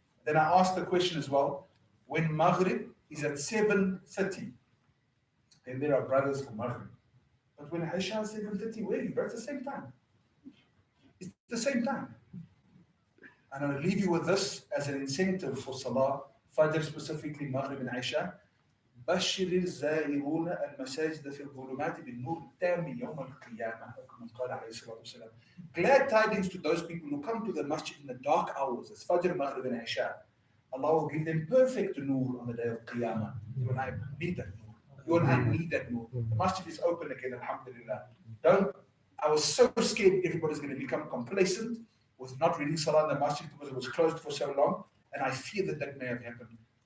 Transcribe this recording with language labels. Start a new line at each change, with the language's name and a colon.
English: Then I asked the question as well, when Maghrib is at 7:30, then there are brothers for Maghrib. But when Isha is 7:30, where are you? It's the same time. It's the same time. And I'll leave you with this as an incentive for Salah, Fajr specifically, Maghrib and Isha.
Arabic: بشر الزائرون المساجد في الظلمات بالنور التام يوم القيامة كما قال عليه الصلاة والسلام.
English: Glad tidings to those people who come to the masjid in the dark hours, as Fajr, Maghrib and Isha. Allah will give them perfect nur on the day of Qiyamah. You and I need that nur. You and I need that nur. The masjid is open again, alhamdulillah. I was so scared everybody's going to become complacent with not reading Salah in the masjid because it was closed for so long, and I fear that may have happened.